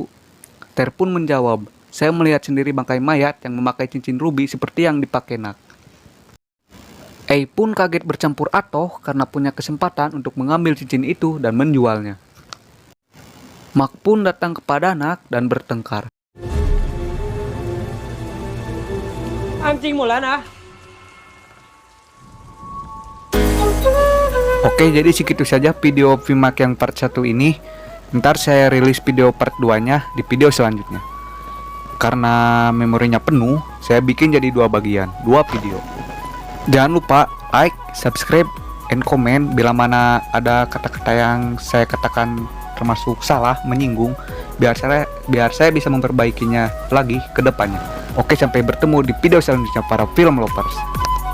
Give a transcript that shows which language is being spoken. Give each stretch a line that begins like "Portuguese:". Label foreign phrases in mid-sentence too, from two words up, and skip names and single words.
Indonesian: Ter pun menjawab, "Saya melihat sendiri bangkai mayat yang memakai cincin rubi seperti yang dipakai Nak." Pun kaget bercampur atoh karena punya kesempatan untuk mengambil cincin itu dan menjualnya. Mak pun datang kepada Nak dan bertengkar.
Thai: อ้ามจริงหมดแล้วนะ
Indonesian: Oke, jadi segitu saja video Vimak yang part 1 ini. Ntar saya rilis video part 2-nya di video selanjutnya. Karena memorinya penuh, saya bikin jadi 2 bagian, 2 video. Jangan lupa
English: like, subscribe, and comment
Indonesian: bila mana ada kata-kata yang saya katakan termasuk salah, menyinggung, biar saya bisa memperbaikinya lagi ke depannya. Oke, sampai bertemu di video selanjutnya para
English: film lovers.